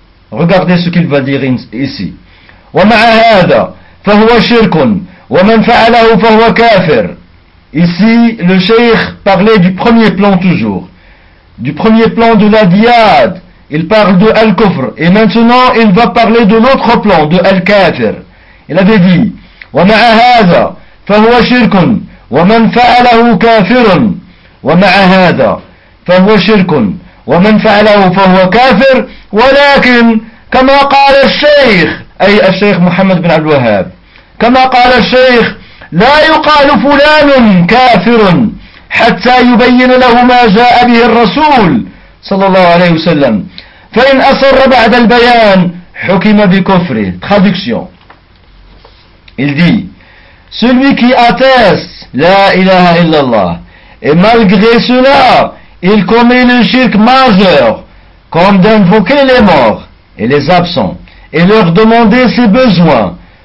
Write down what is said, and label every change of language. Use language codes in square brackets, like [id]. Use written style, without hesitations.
[fr] Regardez ce qu'il va dire ici. [ar] وَمَعَ هَذَا فَهُوَ شِرْكٌ وَمَنْ فَعَلَهُ فَهُوَ كَافِرٌ. [fr] Ici, le Cheikh parlait du premier plan toujours. Du premier plan de la diade. Il parle de Al-Kufr. Et maintenant, il va parler de l'autre plan, de Al-Kafir. Il avait dit, [ar] وَمَعَ هَذَا فَهُوَ شِرْكٌ وَمَنْ فَعَلَهُ كَافِرٌ وَمَعَ هَذَا فهو شرك ومن فعله فهو كافر ولكن كما قال الشيخ أي الشيخ محمد بن عبد الوهاب كما قال الشيخ لا يقال فلان كافر حتى يبين له ما جاء به الرسول صلى الله عليه وسلم فإن أصر بعد البيان حكم بكفره. [fr] Traduction. Il dit, celui qui atteste la ilaha illallah et malgré cela il commet le shirk majeur, comme d'invoquer les morts et les absents, et leur demander ses besoins,